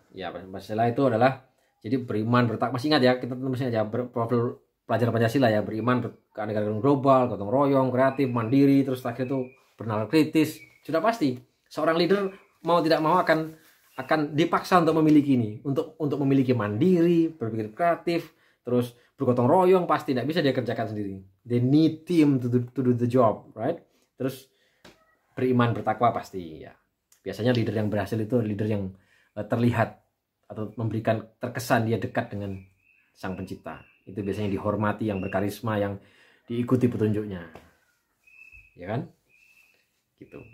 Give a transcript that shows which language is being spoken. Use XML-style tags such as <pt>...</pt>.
<id>Ya, Pancasila itu adalah jadi beriman bertakwa. Masih ingat ya, kita masih aja profil pelajar Pancasila ya, beriman keanekaragaman global, gotong royong, kreatif, mandiri, terus terakhir itu bernalar kritis. Sudah pasti seorang leader mau tidak mau akan dipaksa untuk memiliki ini, untuk memiliki mandiri, berpikir kreatif, terus bergotong royong, pasti tidak bisa dia kerjakan sendiri.</id> <en>They need team to do the job, right?</en> <id>Terus beriman bertakwa pasti ya. Biasanya leader yang berhasil itu leader yang terlihat atau memberikan terkesan dia dekat dengan Sang Pencipta. Itu biasanya dihormati, yang berkarisma, yang diikuti petunjuknya. Ya kan? Gitu.</id>